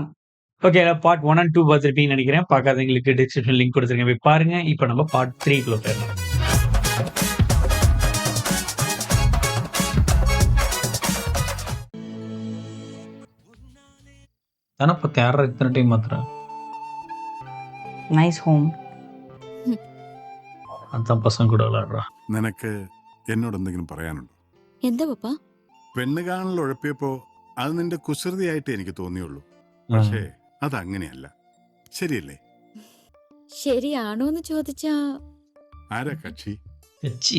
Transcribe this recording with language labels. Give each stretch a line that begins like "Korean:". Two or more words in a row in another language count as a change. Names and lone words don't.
Tamil: ஓகே,
English: part 1 and 2
Tamil: பார்த்துருப்பீங்கன்னு நினைக்கிறேன். பார்க்காதவங்களுக்கு
English: description link
Tamil: கொடுத்துருக்கேன், போய் பாருங்க. இப்போ நம்ம பார்ட் 3 குள்ள போயிடலாம். தானே பார்த்து யாரா இத்தனை டைம் மாத்துறேன்.
English: nice home.
Tamil: அதான் பசங்க கூட விளையாடுறா.
Malayalam: നിനക്ക് എന്നോട് എന്തെങ്കിലും പറയാനുണ്ടോ? എന്താ പപ്പ? പെണ്ണ് കാണൽ ഉഴപ്പിയപ്പോ അത് നിന്റെ കുസൃതിയായിട്ട് എനിക്ക് തോന്നിയുള്ളൂ. പക്ഷേ അതങ്ങനെയല്ല, ശരിയല്ലേ? ശരിയാണോന്ന് ചോദിച്ചാ ആരാ കക്ഷി?
Tamil: கட்சி,